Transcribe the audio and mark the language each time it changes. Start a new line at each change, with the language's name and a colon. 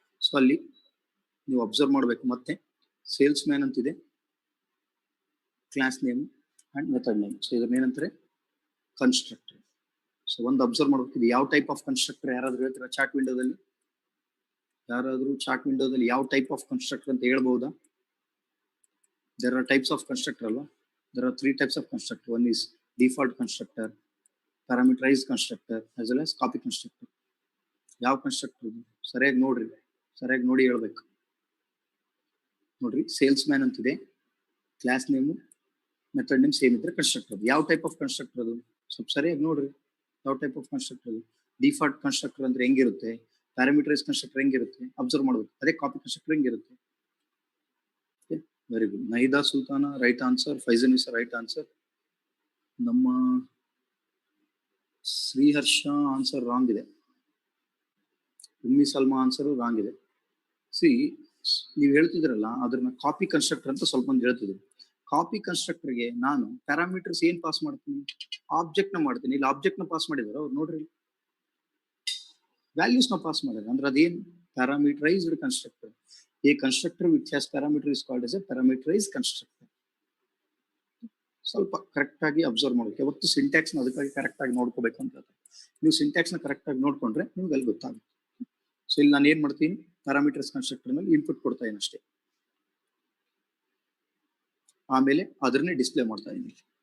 Kannada: So ಅಲ್ಲಿ ನೀವು observe ಮಾಡಬೇಕು, ಮತ್ತೆ ಸೇಲ್ಸ್ ಮ್ಯಾನ್ ಅಂತಿದೆ, class name and method name. So ಇದನ್ನ ಏನಂತಾರೆ, ಕನ್ಸ್ಟ್ರಕ್ಟರ್. ಸೊ ಒಂದು ಅಬ್ಸರ್ವ್ ಮಾಡಬೇಕು, ಇದು ಯಾವ ಟೈಪ್ ಆಫ್ ಕನ್ಸ್ಟ್ರಕ್ಟರ್ ಯಾರಾದ್ರೂ ಹೇಳ್ತೀರಾ ಚಾರ್ಟ್ ವಿಂಡೋದಲ್ಲಿ? ಯಾರಾದ್ರೂ ಚಾರ್ಟ್ ವಿಂಡೋದಲ್ಲಿ ಯಾವ ಟೈಪ್ ಆಫ್ ಕನ್ಸ್ಟ್ರಕ್ಟರ್ ಅಂತ ಹೇಳ್ಬಹುದಾ?
English: there are types of constructor
Kannada: ಅಲ್ವಾ?
English: There are 3 types of constructor. One is default constructor, parameterized constructor, as well as copy constructor.
Kannada: ಯಾವ ಕನ್ಸ್ಟ್ರಕ್ಟರ್ ಸರಿಯಾಗಿ ನೋಡ್ರಿ, ಸರಿಯಾಗಿ ನೋಡಿ ಹೇಳ್ಬೇಕು. ನೋಡ್ರಿ, ಸೇಲ್ಸ್ ಮ್ಯಾನ್ ಅಂತಿದೆ, class name method name same ಇದ್ರೆ ಕನ್ಸ್ಟ್ರಕ್ಟರ್. ಯಾವ ಟೈಪ್ ಆಫ್ ಕನ್ಸ್ಟ್ರಕ್ಟರ್ ಅದು ಸ್ವಲ್ಪ ಸರಿಯಾಗಿ ನೋಡ್ರಿ. ಯಾವ ಟೈಪ್ ಆಫ್ ಕನ್ಸ್ಟ್ರಕ್ಟರ್ ಅದು? ಡಿಫಾಲ್ಟ್ ಕನ್ಸ್ಟ್ರಕ್ಟರ್ ಅಂದ್ರೆ ಹೆಂಗಿರುತ್ತೆ, ಪ್ಯಾರಾಮೀಟರೈಸ್ ಕನ್ಸ್ಟ್ರಕ್ಟರ್ ಹೆಂಗಿರುತ್ತೆ ಅಬ್ಸರ್ವ್ ಮಾಡ್ಬೇಕು. ಅದೇ ಕಾಪಿ ಕನ್ಸ್ಟ್ರಕ್ಟರ್ ಹೆಂಗಿರುತ್ತೆ. Very good. ನೈದಾ sultana right answer,
English: Faizan is right answer.
Kannada: ನಮ್ಮ ಶ್ರೀಹರ್ಷ ಆನ್ಸರ್ ರಾಂಗ್ ಇದೆ, ಉಮ್ಮಿ ಸಲ್ಮಾ ಆನ್ಸರ್ ರಾಂಗ್ ಇದೆ. ಸಿ, ನೀವು ಹೇಳ್ತಿದ್ರಲ್ಲ ಅದ್ರನ್ನ ಕಾಪಿ ಕನ್ಸ್ಟ್ರಕ್ಟರ್ ಅಂತ ಸ್ವಲ್ಪ ಮಂದಿ ಹೇಳ್ತಿದ್ರು. ಕಾಪಿ ಕನ್ಸ್ಟ್ರಕ್ಟರ್ಗೆ ನಾನು ಪ್ಯಾರಾಮೀಟರ್ಸ್ ಏನ್ ಪಾಸ್ ಮಾಡ್ತೀನಿ, ಆಬ್ಜೆಕ್ಟ್ ನ ಮಾಡ್ತೀನಿ. ಇಲ್ಲಿ ಆಬ್ಜೆಕ್ಟ್ ನ ಪಾಸ್ ಮಾಡಿದಾರೆ ಅವ್ರು ನೋಡ್ರಿ, ವ್ಯಾಲ್ಯೂಸ್ ನ ಪಾಸ್ ಮಾಡಿದ್ರೆ ಅಂದ್ರೆ ಅದೇನ್ parameterised constructor.
English: A constructor which has parameter is called as a parameterized constructor.
Kannada: ಸ್ವಲ್ಪ ಕರೆಕ್ಟ್ ಆಗಿ ಅಬ್ಸರ್ವ್ ಮಾಡಬೇಕು. ಯಾವತ್ತು ಸಿಂಟ್ಯಾಕ್ಸ್ ನ ಅದಕ್ಕಾಗಿ ಕರೆಕ್ಟ್ ಆಗಿ ನೋಡ್ಕೋಬೇಕು ಅಂತ ಹೇಳ್ತಾರೆ. ನೀವು ಸಿಂಟ್ಯಾಕ್ಸ್ ನ ಕರೆಕ್ಟ್ ಆಗಿ ನೋಡ್ಕೊಂಡ್ರೆ ನಿಮ್ಗೆ ಅಲ್ಲಿ ಗೊತ್ತಾಗುತ್ತೆ. ಸೊ ಇಲ್ಲಿ ನಾನು ಏನ್ ಮಾಡ್ತೀನಿ, ಪ್ಯಾರಾಮೀಟರ್ಸ್ ಕನ್ಸ್ಟ್ರಕ್ಟರ್ ನಲ್ಲಿ ಇನ್ಪುಟ್ ಕೊಡ್ತಾ ಇದೀನಿ ಅಷ್ಟೇ, ಆಮೇಲೆ ಅದನ್ನೇ ಡಿಸ್ಪ್ಲೇ ಮಾಡ್ತಾ ಇದೀನಿ.